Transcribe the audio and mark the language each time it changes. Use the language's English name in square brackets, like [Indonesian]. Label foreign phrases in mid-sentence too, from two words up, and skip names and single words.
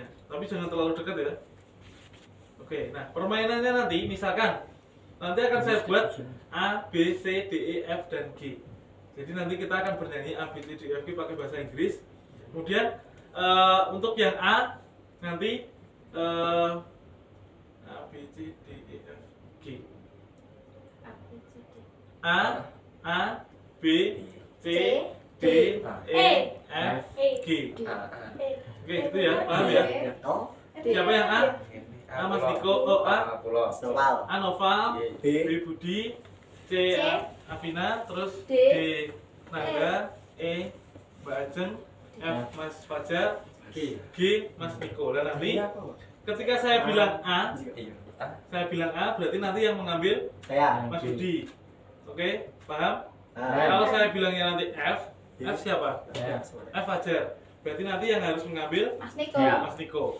[Indonesian] Tapi jangan terlalu dekat ya. Oke, nah permainannya nanti misalkan nanti akan saya buat A, B, C, D, E, F, dan G. Jadi nanti kita akan bernyanyi A, B, C, D, E, F, G pakai bahasa Inggris. Kemudian untuk yang A nanti A, B, C, D, E, F, G. A, B, C, D, E, F, G. Oke, gitu ya, paham ya? Siapa yang A? A Mas Niko, O A Noval, B Budi, C Afina, terus D Nangga, E Mbak Ajeng, F Mas Fajar, G Mas Niko. Dan nanti ketika saya bilang A, berarti nanti yang mengambil Mas Budi. Oke, paham? Kalau saya bilangnya nanti F siapa? F Fajar. Berarti nanti yang harus mengambil Mas Niko. Mas Niko.